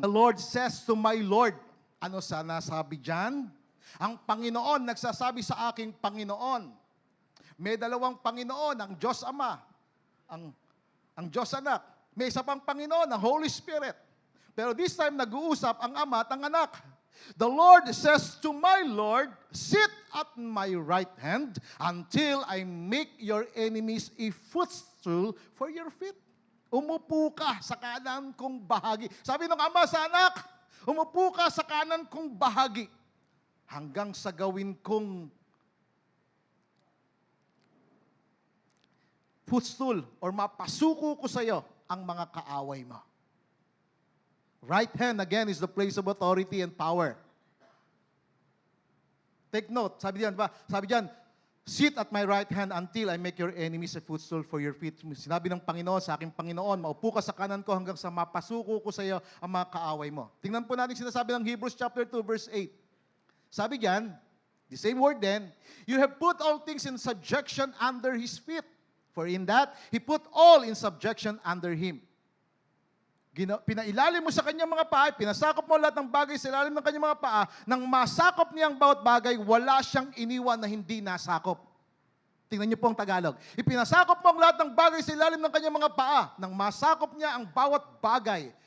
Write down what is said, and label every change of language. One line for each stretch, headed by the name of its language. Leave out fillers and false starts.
English: The Lord says to my Lord,
Filipino: ano sana sabi dyan? Ang Panginoon nagsasabi sa aking Panginoon. May dalawang Panginoon, ang Diyos Ama, ang Diyos Anak. May isa pang Panginoon, ang Holy Spirit. Pero
English: this time,
Filipino: nag-uusap ang Ama at ang Anak.
English: The Lord says to my Lord, sit at my right hand until I make your enemies a footstool for your feet.
Filipino: Umupo ka sa kanan kong bahagi. Sabi ng Ama sa Anak, umupo ka sa kanan kong bahagi hanggang sa gawin kong footstool or mapasuko ko sa iyo ang mga kaaway mo.
English: Right hand, again, is the place of authority and power. Take note,
Filipino: sabi diyan,
English: sit at my right hand until I make your enemies a footstool for your feet.
Filipino: Sinabi ng Panginoon sa aking Panginoon, maupo ka sa kanan ko hanggang sa mapasuko ko sa iyo ang mga kaaway mo. Tingnan po natin sinasabi ng Hebrews chapter 2 verse 8. Sabi diyan,
English: the same word then, you have put all things in subjection under His feet. For in that, He put all in subjection under Him.
Filipino: Pinailalim mo sa kanyang mga paa, pinasakop mo lahat ng bagay sa ilalim ng kanyang mga paa, nang masakop niya ang bawat bagay, wala siyang iniwan na hindi nasakop. Tingnan niyo po ang Tagalog. Ipinasakop mo ang lahat ng bagay sa ilalim ng kanyang mga paa, nang masakop niya ang bawat bagay.